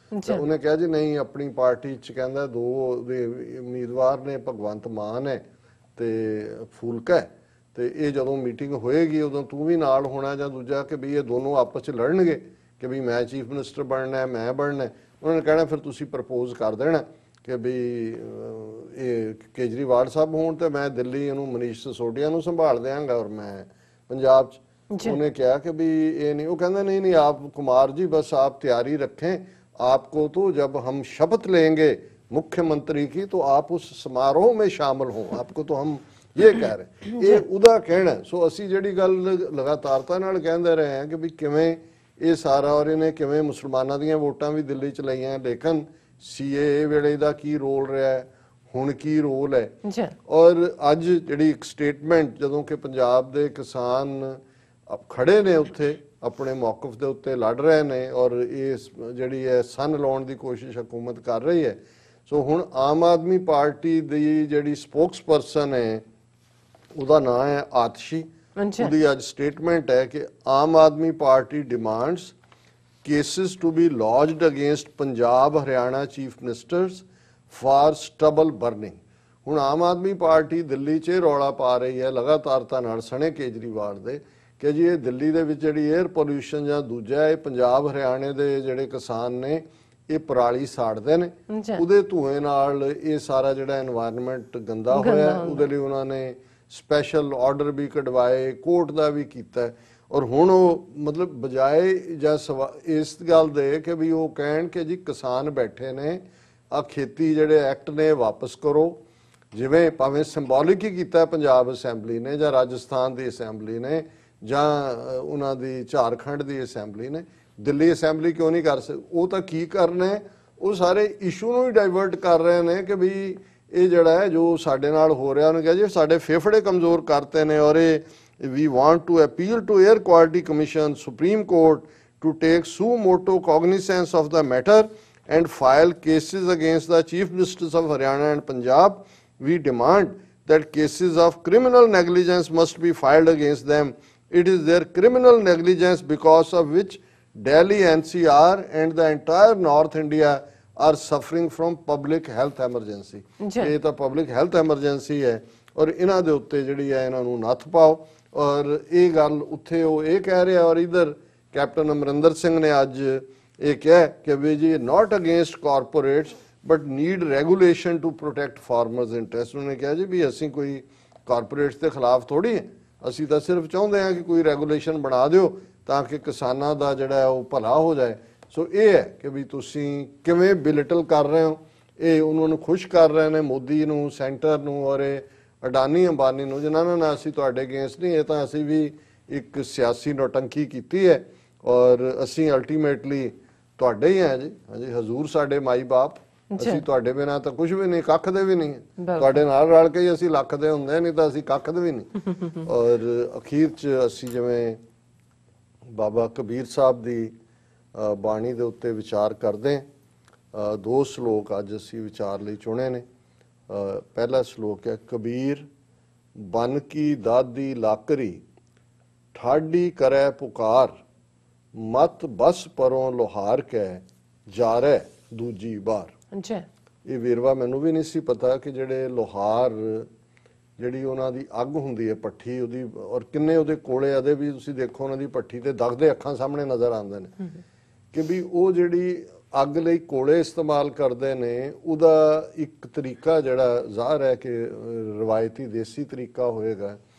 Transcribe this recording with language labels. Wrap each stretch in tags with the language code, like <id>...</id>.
<pa>ਤਾਂ ਉਹਨੇ ਕਿਹਾ ਜੀ ਨਹੀਂ, ਆਪਣੀ ਪਾਰਟੀ 'ਚ ਕਹਿੰਦਾ 2 ਉਮੀਦਵਾਰ ਨੇ, ਭਗਵੰਤ ਮਾਨ ਹੈ ਤੇ ਫੂਲਕਾ ਹੈ, ਤੇ ਇਹ ਜਦੋਂ ਮੀਟਿੰਗ ਹੋਏਗੀ ਉਦੋਂ ਤੂੰ ਵੀ ਨਾਲ ਹੋਣਾ ਜਾਂ ਦੂਜਾ, ਕਿ ਵੀ ਇਹ ਦੋਨੋਂ ਆਪਸ 'ਚ ਲੜਨਗੇ ਕਿ ਵੀ ਮੈਂ ਚੀਫ ਮਿਨਿਸਟਰ ਬਣਨਾ, ਮੈਂ ਬਣਨਾ। ਉਹਨਾਂ ਨੇ ਕਹਿਣਾ ਫਿਰ ਤੁਸੀਂ ਪ੍ਰਪੋਜ਼ ਕਰ ਦੇਣਾ ਕਿ ਵੀ ਇਹ ਕੇਜਰੀਵਾਲ ਸਾਹਿਬ ਹੋਣ ਤੇ ਮੈਂ ਦਿੱਲੀ ਇਹਨੂੰ ਮਨੀਸ਼ ਸਿਸੋਡੀਆ ਨੂੰ ਸੰਭਾਲ ਦਿਆਂਗਾ ਔਰ ਮੈਂ ਪੰਜਾਬ 'ਚ। ਉਹਨੇ ਕਿਹਾ</pa> <hi>कि भी ये नहीं, वो कहना नहीं नहीं आप कुमार जी बस आप तैयारी रखें, आपको तो जब हम शपथ लेंगे मुख्यमंत्री की तो आप उस समारोह में शामिल हो, आपको तो हम ये कह रहे।</hi> <pa>ये ਉਹਦਾ ਕਹਿਣਾ। ਸੋ ਅਸੀਂ ਜਿਹੜੀ ਗੱਲ ਲਗਾਤਾਰਤਾ ਨਾਲ ਕਹਿੰਦੇ ਰਹੇ ਹਾਂ ਕਿ ਵੀ ਕਿਵੇਂ ਇਹ ਸਾਰਾ, ਔਰ ਇਹਨੇ ਕਿਵੇਂ ਮੁਸਲਮਾਨਾਂ ਦੀਆਂ ਵੋਟਾਂ ਵੀ ਦਿੱਲੀ 'ਚ ਲਈਆਂ, ਲੇਕਿਨ CAA ਵੇਲੇ ਦਾ ਕੀ ਰੋਲ ਰਿਹਾ, ਹੁਣ ਕੀ ਰੋਲ ਹੈ। ਔਰ ਅੱਜ ਜਿਹੜੀ ਇੱਕ ਸਟੇਟਮੈਂਟ ਜਦੋਂ ਕਿ ਪੰਜਾਬ ਦੇ ਕਿਸਾਨ ਖੜੇ ਨੇ ਉੱਥੇ ਆਪਣੇ ਮੌਕਫ ਦੇ ਉੱਤੇ ਲੜ ਰਹੇ ਨੇ ਔਰ ਇਸ ਜਿਹੜੀ ਹੈ ਸੰਨ ਲਾਉਣ ਦੀ ਕੋਸ਼ਿਸ਼ ਹਕੂਮਤ ਕਰ ਰਹੀ ਹੈ। ਸੋ ਹੁਣ ਆਮ ਆਦਮੀ ਪਾਰਟੀ ਦੀ ਜਿਹੜੀ ਸਪੋਕਸਪਰਸਨ ਹੈ ਉਹਦਾ ਨਾਂ ਹੈ ਆਤਸ਼ੀ। ਉਹਦੀ ਅੱਜ ਸਟੇਟਮੈਂਟ ਹੈ ਕਿ Aam Aadmi party demands</pa> <en>cases to be lodged against Punjab Haryana chief ministers for stubble burning।</en> <pa>ਹੁਣ ਆਮ ਆਦਮੀ ਪਾਰਟੀ ਦਿੱਲੀ 'ਚ ਰੌਲਾ ਪਾ ਰਹੀ ਹੈ ਲਗਾਤਾਰਤਾ ਨਾਲ ਸਣੇ ਕੇਜਰੀਵਾਲ ਦੇ ਕਿ ਜੀ ਇਹ ਦਿੱਲੀ ਦੇ ਵਿੱਚ ਜਿਹੜੀ 에ਅਰ ਪੋਲਿਊਸ਼ਨ ਜਾਂ ਦੂਜਾ ਇਹ ਪੰਜਾਬ ਹਰਿਆਣੇ ਦੇ ਜਿਹੜੇ ਕਿਸਾਨ ਨੇ ਇਹ ਪਰਾਲੀ ਸਾੜਦੇ ਨੇ, ਉਹਦੇ ਧੂਏ ਨਾਲ ਇਹ ਸਾਰਾ ਜਿਹੜਾ এনवायरमेंट ਗੰਦਾ ਹੋਇਆ। ਉਹਦੇ ਲਈ ਉਹਨਾਂ ਨੇ ਸਪੈਸ਼ਲ ਆਰਡਰ ਵੀ ਕਢਵਾਏ, ਕੋਰਟ ਦਾ ਵੀ ਕੀਤਾ। ਔਰ ਹੁਣ ਉਹ ਮਤਲਬ ਬਜਾਏ ਜਾਂ ਇਸ ਗੱਲ ਦੇ ਕਿ ਵੀ ਉਹ ਕਹਿਣ ਕਿ ਜੀ ਕਿਸਾਨ ਬੈਠੇ ਨੇ ਆ ਖੇਤੀ ਜਿਹੜੇ ਐਕਟ ਨੇ ਵਾਪਸ ਕਰੋ, ਜਿਵੇਂ ਭਾਵੇਂ ਸਿੰਬੋਲਿਕ ਹੀ ਕੀਤਾ ਪੰਜਾਬ ਅਸੈਂਬਲੀ ਨੇ ਜਾਂ ਰਾਜਸਥਾਨ ਦੀ ਅਸੈਂਬਲੀ ਨੇ ਜਾਂ ਉਹਨਾਂ ਦੀ ਝਾਰਖੰਡ ਦੀ ਅਸੈਂਬਲੀ ਨੇ, ਦਿੱਲੀ ਅਸੈਂਬਲੀ ਕਿਉਂ ਨਹੀਂ ਕਰ ਸਕਦੀ? ਉਹ ਤਾਂ ਕੀ ਕਰਨਾ ਹੈ, ਉਹ ਸਾਰੇ ਇਸ਼ੂ ਨੂੰ ਹੀ ਡਾਇਵਰਟ ਕਰ ਰਹੇ ਨੇ ਕਿ ਵੀ ਇਹ ਜਿਹੜਾ ਹੈ ਜੋ ਸਾਡੇ ਨਾਲ ਹੋ ਰਿਹਾ ਉਹਨੂੰ ਕਿਹਾ ਜੀ ਸਾਡੇ ਫੇਫੜੇ ਕਮਜ਼ੋਰ ਕਰਤੇ ਨੇ। ਔਰ ਇਹ</pa> <en>we want to appeal to Air Quality Commission, Supreme Court to take suo motu cognizance of the matter and file cases against the Chief Ministers of Haryana and Punjab. We demand that cases of criminal negligence must be filed against them. It is their criminal negligence because of which Delhi NCR and the entire North India are suffering from public health emergency।</en> <pa>ਇਹ ਤਾਂ</pa> <en>public health emergency</en> <pa>ਹੈ ਔਰ ਇਹਨਾਂ ਦੇ ਉੱਤੇ ਜਿਹੜੀ ਹੈ ਇਹਨਾਂ ਨੂੰ ਨੱਥ ਪਾਓ। ਔਰ ਇਹ ਗੱਲ ਉੱਥੇ ਉਹ ਇਹ ਕਹਿ ਰਿਹਾ ਔਰ ਇਧਰ ਕੈਪਟਨ ਅਮਰਿੰਦਰ ਸਿੰਘ ਨੇ ਅੱਜ ਇਹ ਕਿਹਾ ਕਿ ਵੀ ਜੀ</pa> <en>Not against corporates but need regulation to protect farmers interest.</en> <pa>ਉਹਨੇ ਕਿਹਾ ਜੀ ਵੀ ਅਸੀਂ ਕੋਈ ਕਾਰਪੋਰੇਟਸ ਦੇ ਖਿਲਾਫ ਥੋੜੀ ਹੈ, ਅਸੀਂ ਤਾਂ ਸਿਰਫ ਚਾਹੁੰਦੇ ਹਾਂ ਕਿ ਕੋਈ ਰੈਗੂਲੇਸ਼ਨ ਬਣਾ ਦਿਓ ਤਾਂ ਕਿ ਕਿਸਾਨਾਂ ਦਾ ਜਿਹੜਾ ਉਹ ਭਲਾ ਹੋ ਜਾਏ। ਸੋ ਇਹ ਹੈ ਕਿ ਵੀ ਤੁਸੀਂ ਕਿਵੇਂ ਬਿਲਿਟਲ ਕਰ ਰਹੇ ਹੋ, ਇਹ ਉਹਨਾਂ ਨੂੰ ਖੁਸ਼ ਕਰ ਰਹੇ ਨੇ ਮੋਦੀ ਨੂੰ, ਸੈਂਟਰ ਨੂੰ ਔਰ ਇਹ ਅਡਾਨੀ ਅੰਬਾਨੀ ਨੂੰ, ਜਿਨ੍ਹਾਂ ਨਾਲ ਅਸੀਂ ਤੁਹਾਡੇ ਅਗੇਂਸਟ ਨਹੀਂ, ਇਹ ਤਾਂ ਅਸੀਂ ਵੀ ਇੱਕ ਸਿਆਸੀ ਨੌਟੰਕੀ ਕੀਤੀ ਹੈ ਔਰ ਅਸੀਂ ਅਲਟੀਮੇਟਲੀ ਤੁਹਾਡੇ ਹੀ ਹਾਂ ਜੀ। ਹਾਂਜੀ, ਹਜ਼ੂਰ ਸਾਡੇ ਮਾਈ ਬਾਪ, ਅਸੀਂ ਤੁਹਾਡੇ ਬਿਨਾਂ ਤਾਂ ਕੁਝ ਵੀ ਨਹੀਂ, ਕੱਖ ਦੇ ਵੀ ਨਹੀਂ। ਤੁਹਾਡੇ ਨਾਲ ਰਲ ਕੇ ਹੀ ਅਸੀਂ ਲੱਖ ਦੇ ਹੁੰਦੇ, ਨਹੀਂ ਤਾਂ ਅਸੀਂ ਕੱਖ ਦੇ ਵੀ ਨਹੀਂ। ਔਰ ਅਖੀਰ 'ਚ ਅਸੀਂ ਜਿਵੇਂ ਬਾਬਾ ਕਬੀਰ ਸਾਹਿਬ ਦੀ ਬਾਣੀ ਦੇ ਉੱਤੇ ਵਿਚਾਰ ਕਰਦੇ ਹਾਂ। 2 ਸ਼ਲੋਕ ਅੱਜ ਅਸੀਂ ਵਿਚਾਰ ਲਈ ਚੁਣੇ ਨੇ।</pa> <hi>पहला श्लोक है, कबीर बन की दादी लाकरी ठाडी करे पुकार मत बस परों लोहार कै जारे दूजी बार।</hi> <pa>ये ਵੇਰਵਾ ਮੈਨੂੰ ਵੀ नहीं सी पता कि ਜਿਹੜੇ ਲੋਹਾਰ ਜਿਹੜੀ ਉਹਨਾਂ ਦੀ ਅੱਗ ਹੁੰਦੀ ਹੈ ਪੱਠੀ ਉਹਦੀ ਔਰ ਕਿੰਨੇ ਉਹਦੇ ਕੋਲੇ ਆਦੇ ਵੀ ਤੁਸੀਂ ਦੇਖੋ ਉਹਨਾਂ ਦੀ ਪੱਠੀ ਤੇ ਦਗਦੇ ਅੱਖਾਂ ਸਾਹਮਣੇ ਨਜ਼ਰ ਆਉਂਦੇ ਨੇ ਕਿ ਵੀ ਉਹ ਜਿਹੜੀ ਅੱਗ ਲਈ ਕੋਲੇ ਇਸਤੇਮਾਲ ਕਰਦੇ ਨੇ ਉਹਦਾ ਇੱਕ ਤਰੀਕਾ ਜਿਹੜਾ ਜ਼ਾਹਰ ਹੈ ਕਿ ਰਵਾਇਤੀ ਦੇਸੀ ਤਰੀਕਾ ਹੋਏਗਾ</pa>